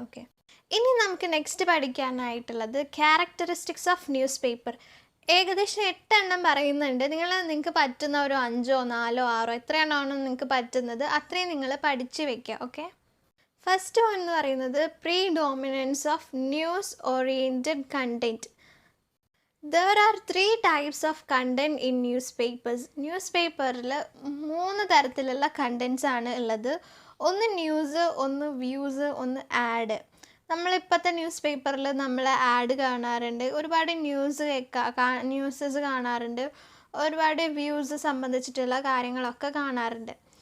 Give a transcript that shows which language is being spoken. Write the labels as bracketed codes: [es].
[ml] Okay, ഇനി നമുക്ക് next പഠിക്കാനായിട്ടുള്ളത് [en] Characteristics of newspaper. [ml] ഏകദേശം 8 എണ്ണം പറയുന്നുണ്ട്. നിങ്ങൾക്ക് പറ്റുന്ന ഒരു 5, 4, 6 എത്രയാണോ നിങ്ങൾക്ക് പറ്റുന്നത് അത്രയും നിങ്ങൾ പഠിച്ച് വെക്കുക. ഓക്കെ, ഫസ്റ്റ് വൺ എന്ന് പറയുന്നത് [en] Predominance of news oriented content. There are 3 types of content in newspapers. [ml] News പേപ്പറിൽ 3 തരത്തിലുള്ള കണ്ടൻസ് ആണ് ഉള്ളത്. ഒന്ന് ന്യൂസ്, ഒന്ന് വ്യൂസ്, ഒന്ന് ആഡ്. നമ്മളിപ്പോഴത്തെ ന്യൂസ് പേപ്പറിൽ നമ്മൾ ആഡ് കാണാറുണ്ട്, ഒരുപാട് ന്യൂസസ് കാണാറുണ്ട്, ഒരുപാട് വ്യൂസ് സംബന്ധിച്ചിട്ടുള്ള കാര്യങ്ങളൊക്കെ കാണാറുണ്ട്.